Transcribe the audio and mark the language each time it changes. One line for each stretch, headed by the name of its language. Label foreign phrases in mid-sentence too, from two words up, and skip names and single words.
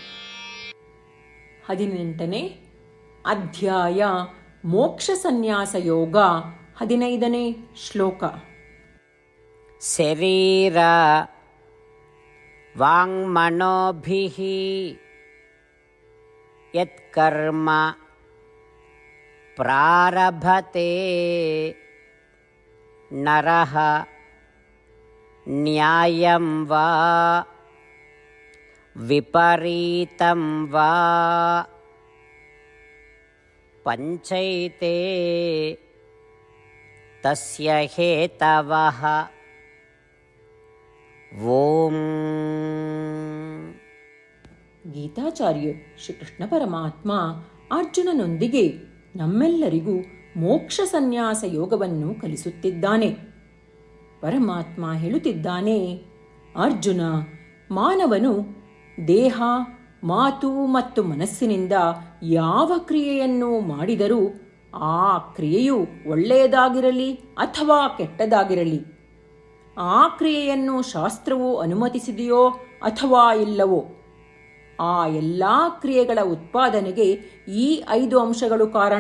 Kannada: 18ನೇ ಅಧ್ಯಾಯ ಮೋಕ್ಷ ಸನ್ಯಾಸ ಯೋಗ. 15ನೇ ಶ್ಲೋಕ.
Sanskrit: ಶರೀರ ವಾಂಗ್ಮನೋಭಿಃ ಯತ್ಕರ್ಮ ಪ್ರಾರಭತೆ ನರಃ ನ್ಯಾಯಂ ವಾ ವಿಪರೀತಂ ವಾ ಪಂಚೈತೆ ತಸ್ಯ ಹೇತವಃ. ಓಂ.
Kannada: ಗೀತಾಚಾರ್ಯ ಶ್ರೀಕೃಷ್ಣ ಪರಮಾತ್ಮ ಅರ್ಜುನನೊಂದಿಗೆ ನಮ್ಮೆಲ್ಲರಿಗೂ ಮೋಕ್ಷ ಸನ್ಯಾಸ ಯೋಗವನ್ನು ಕಲಿಸುತ್ತಿದ್ದಾನೆ. ಪರಮಾತ್ಮ ಹೇಳುತ್ತಿದ್ದಾನೆ, ಅರ್ಜುನ, ಮಾನವನು ದೇಹ, ಮಾತು ಮತ್ತು ಮನಸ್ಸಿನಿಂದ ಯಾವ ಕ್ರಿಯೆಯನ್ನು ಮಾಡಿದರೂ ಆ ಕ್ರಿಯೆಯು ಒಳ್ಳೆಯದಾಗಿರಲಿ ಅಥವಾ ಕೆಟ್ಟದಾಗಿರಲಿ, ಆ ಕ್ರಿಯೆಯನ್ನು ಶಾಸ್ತ್ರವು ಅನುಮತಿಸಿದೆಯೋ ಅಥವಾ ಇಲ್ಲವೋ, ಆ ಎಲ್ಲ ಕ್ರಿಯೆಗಳ ಉತ್ಪಾದನೆಗೆ ಈ 5 ಅಂಶಗಳು ಕಾರಣ.